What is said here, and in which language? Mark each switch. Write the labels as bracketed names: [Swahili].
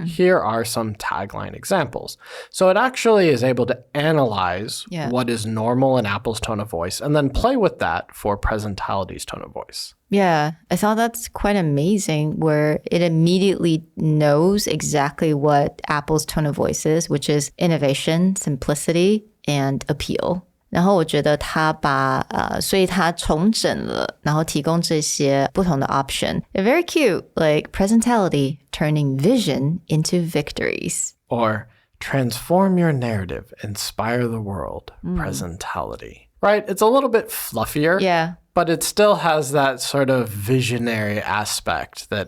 [English] Here are some tagline examples. So it actually is able to analyze what is normal in Apple's tone of voice and then play with that for Presentality's tone of voice. Yeah, I thought that's quite amazing where it immediately knows exactly what Apple's tone of voice is, which is innovation, simplicity, and appeal. [Chinese] 然后我觉得他把所以他重整了，然后提供这些不同的 option. [English] They're very cute, like presentality, turning vision into victories. Or transform your narrative, inspire the world, presentality. Right? It's a little bit fluffier. Yeah. But it still has that sort of visionary aspect that